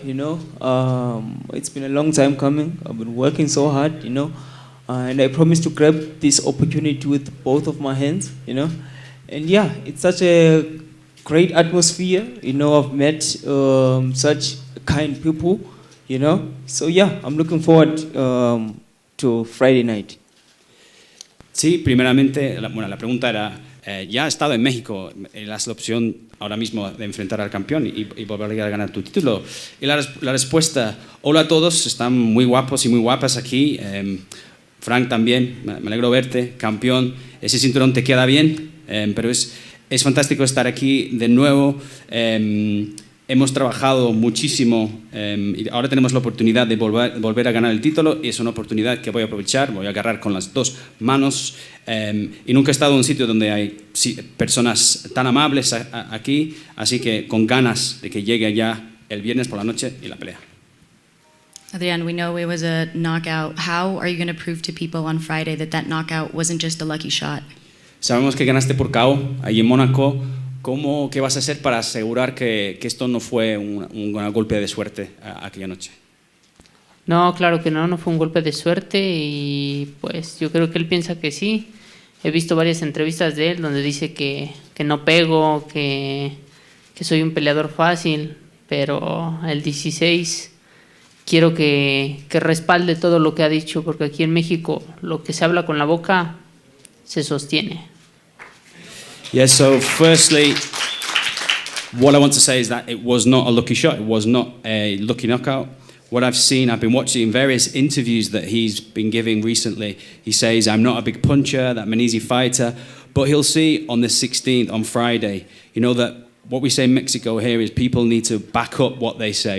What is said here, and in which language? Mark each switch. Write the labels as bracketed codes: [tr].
[en] You know, it's been a long time coming. I've been working so hard. You know, and I promise to grab this opportunity with both of my hands. You know, and yeah, it's such a great atmosphere. You know, I've met such kind people. You know, so yeah, I'm looking forward to Friday night. [es] Sí, primeramente, la pregunta era, ya has estado en México, ¿das la opción ahora mismo de enfrentar al campeón y volver a ganar tu título? Y la respuesta, hola a todos, están muy guapos y muy guapas aquí. Frank también, me alegro verte, campeón, ese cinturón te queda bien, pero es fantástico estar aquí de nuevo. Hemos trabajado muchísimo y ahora tenemos la oportunidad de volver a ganar el título y es una oportunidad que voy a aprovechar, voy a agarrar con las dos manos y nunca he estado en un sitio donde hay personas tan amables aquí, así que con ganas de que llegue ya el viernes por la noche y la pelea. [en] Adrian, we know it was a knockout. How are you going to prove to people on Friday that knockout wasn't just a lucky shot? [es] Sabemos que ganaste por KO ahí en Mónaco. ¿Qué vas a hacer para asegurar que esto no fue un golpe de suerte aquella noche? No, claro que no fue un golpe de suerte y pues yo creo que él piensa que sí. He visto varias entrevistas de él donde dice que no pego, que soy un peleador fácil, pero el 16 quiero que respalde todo lo que ha dicho, porque aquí en México lo que se habla con la boca se sostiene. [en] Yeah, so firstly, what I want to say is that it was not a lucky shot. It was not a lucky knockout. What I've seen, I've been watching various interviews that he's been giving recently. He says, I'm not a big puncher, that I'm an easy fighter. But he'll see on the 16th, on Friday, you know, that what we say in Mexico here is people need to back up what they say.